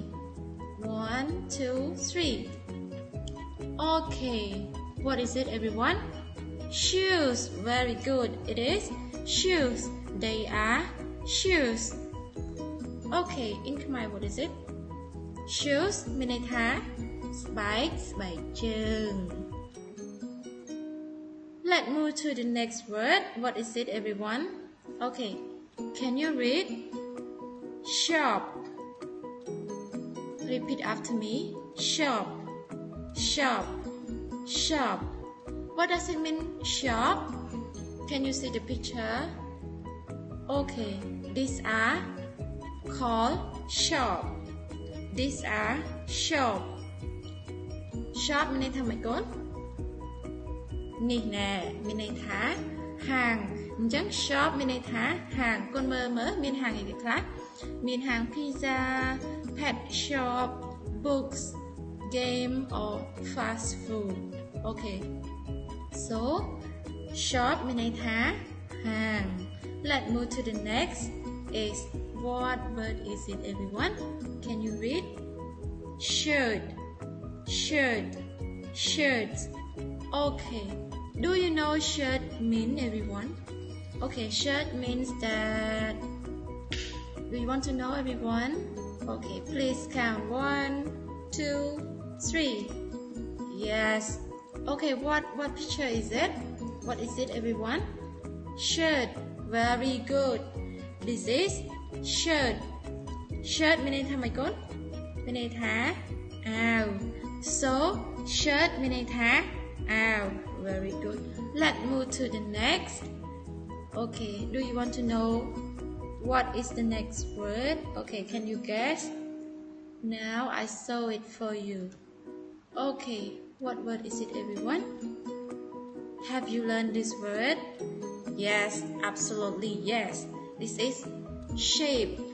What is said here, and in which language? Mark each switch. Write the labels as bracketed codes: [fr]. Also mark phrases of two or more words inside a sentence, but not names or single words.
[en] 1, 2, 3. Okay, what is it, everyone? Shoes. Very good. It is shoes. They are shoes okay in Khmer what is it shoes [km] មានន័យថាស្បែកជើង [en] Let's move to the next word what is it everyone okay can you read shop repeat after me shop what does it mean shop can you see the picture okay these are called shop these are shop shop [km] មានន័យថាម៉េចកូននេះណែមានន័យថាហាង អញ្ចឹង shop មានន័យថាហាងកូនមើលមានហាងអីខ្លះមានហាង [en] pizza pet shop books game or fast food okay so shop [km] មានន័យថាហាង [en] let's move to the next is what word is it everyone can you read shirt okay do you know shirt mean everyone okay shirt means that do you want to know everyone okay please count 1 2 3 yes okay what picture is it what is it everyone shirt very good this is shirt [km] មានន័យថាម៉េចកូន មានន័យថាអាវ [en] so shirt មានន័យថាអាវ very good let's move to the next okay do you want to know what is the next word okay can you guess now I saw it for you okay what word is it everyone have you learned this word yes absolutely yes this is shape